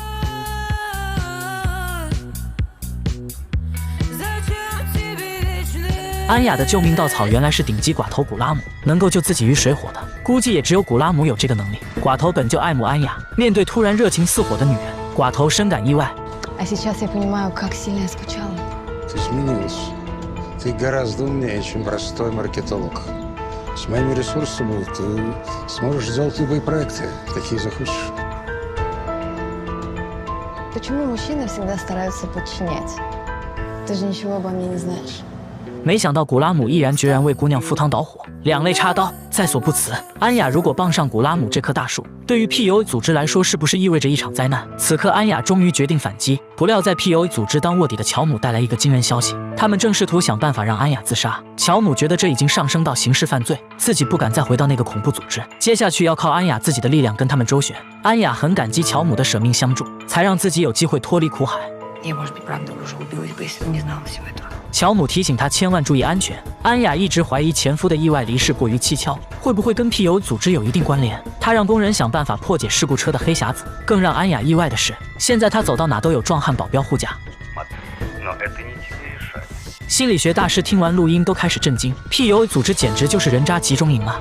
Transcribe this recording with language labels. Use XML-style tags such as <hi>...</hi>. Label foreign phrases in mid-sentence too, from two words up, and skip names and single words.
<zh>安雅的救命稻草原来是顶级寡头古拉姆，能够救自己于水火的，估计也只有古拉姆有这个能力。寡头本就爱慕安雅，面对突然热情似火的女人， 寡头深感意外。</zh> <ru>А сейчас я понимаю, как сильно я скучала. Ты изменилась. Ты гораздо умнее, чем простой маркетолог. С моими ресурсами ты сможешь сделать любые проекты, какие захочешь. Почему мужчины всегда стараются подчинять? Ты же ничего обо мне не знаешь.</ru> <zh>没想到古拉姆毅然决然为姑娘赴汤蹈火，两肋插刀，在所不辞。安雅如果傍上古拉姆这棵大树，对于 PUA 组织来说，是不是意味着一场灾难？此刻，安雅终于决定反击。不料，在 PUA 组织当卧底的乔姆带来一个惊人消息，他们正试图想办法让安雅自杀。乔姆觉得这已经上升到刑事犯罪，自己不敢再回到那个恐怖组织，接下去要靠安雅自己的力量跟他们周旋。安雅很感激乔姆的舍命相助，才让自己有机会脱离苦海。</zh> <ru>Я, может быть, правда уже убилась бы, если бы не знала всего этого.</ru> <zh>乔姆提醒她千万注意安全。安雅一直怀疑前夫的意外离世过于蹊跷，会不会跟 PUA 组织有一定关联？她让工人想办法破解事故车的黑匣子。更让安雅意外的是，现在她走到哪都有壮汉保镖护驾。心理学大师听完录音都开始震惊 ，PUA 组织简直就是人渣集中营啊！</zh>